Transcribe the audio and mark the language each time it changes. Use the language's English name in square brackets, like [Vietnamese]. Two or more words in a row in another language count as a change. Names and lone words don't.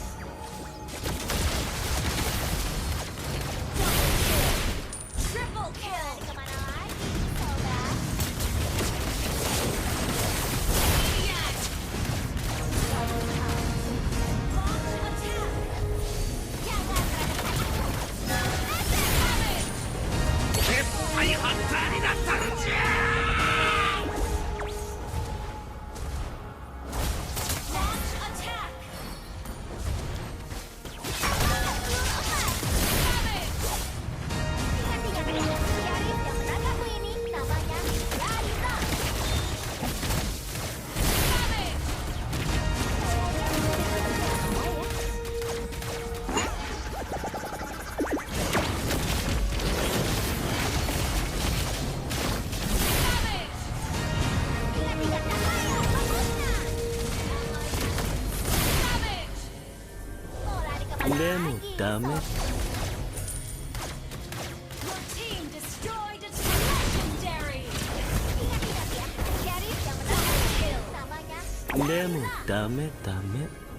[English] Triple kill. [Indonesian] Lari kemana lagi, sobat? [English] Maniac. Launch attack. [Indonesian] Jangan meremehkan aku. [English] Damage. [Japanese] 絶対ハンターになったんじゃ [English] Launch attack. [Indonesian] Ingat-ingat ya, Sharif yang menangkapmu ini namanya Larissa. [English] Damage. Damage. [Indonesian] Ingat-ingat cahaya bagusnya. [English] Damage. [Indonesian] Mau lari kemana [Japanese] でも [Indonesian] lagi, [Japanese] ダメ [Indonesian] sobat? [English] Your team destroyed a legendary. [Indonesian] Ingat-ingat ya, Sharif yang menangkapmu ini namanya [Japanese] でもダメダメ